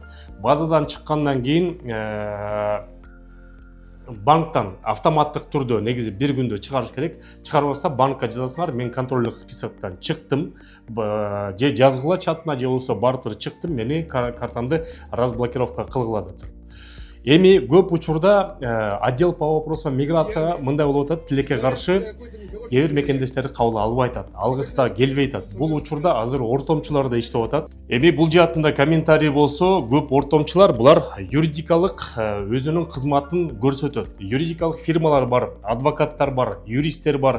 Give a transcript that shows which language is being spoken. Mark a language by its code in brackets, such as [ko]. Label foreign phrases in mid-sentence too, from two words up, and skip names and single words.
[ky] Базадан чыккандан кийин банктан автоматтык түрдө негизи бир күндө чыгарыш керек. Чыгарбаса банкка жазасыңар: мен контрольдук списоктон чыктым, же жазгыла чатына, же болбосо барып туруп чыктым, мени картамды разблокировка кылгыла деп туруп. Эми көп учурда [ru] отдел по вопросам миграция [ky] мындай болуп атат: тилекке каршы кээ бир мекендештерди кабыл албай атат, алгысы да келбей атат. Бул учурда азыр ортомчулар да иштеп атат. Эми бул жаатында комментарий болсо, көп ортомчулар булар юридикалык өзүнүн кызматын көрсөтөт. Юридикалык фирмалар бар, адвокаттар бар, юристтер бар.